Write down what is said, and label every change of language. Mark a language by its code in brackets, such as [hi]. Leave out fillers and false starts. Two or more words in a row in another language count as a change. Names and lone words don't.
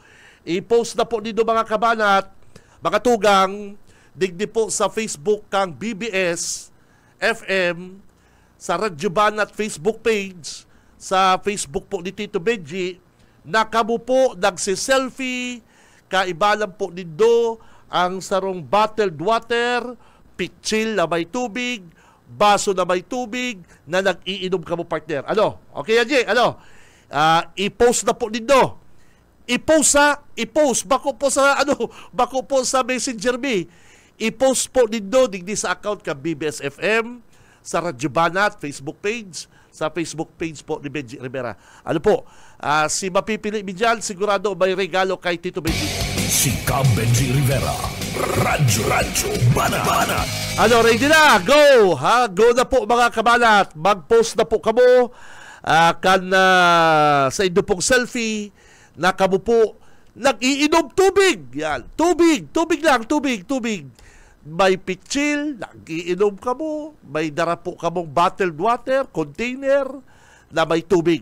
[bik] I-post na po dito mga kabanat, mga tugang, digdi po sa Facebook kang BBS FM, sa Radyo Banat Facebook page, sa Facebook po ni Tito Benji, na kamo po nagsiselfie, kaibalan po dito ang sarong [en] bottled water, [bik] pitchil na may tubig, baso na may tubig, na nag-iinom kamo partner. [tl] Ano? Okay, Angie? Ano? I-post na po dito. [bik] I-post. Bako po sa Messenger me. I-post po dito digdi sa account ka BBS FM, sa Radyo Banat Facebook page, sa Facebook page po ni Benji Rivera. Ano po? Si mapipili mi dyan, sigurado may regalo kay Tito Benji. Si Benji Rivera, Radyo Banat. Ano, ready na? Go! Go na po mga kabanat. Mag-post na po kamo. sa indo pong selfie na kamo po nag-iinom tubig. Yan, tubig lang, tubig. May pitchil, nag-iinom kamo, may dara po kamong [en] bottled water, [bik] container na may tubig.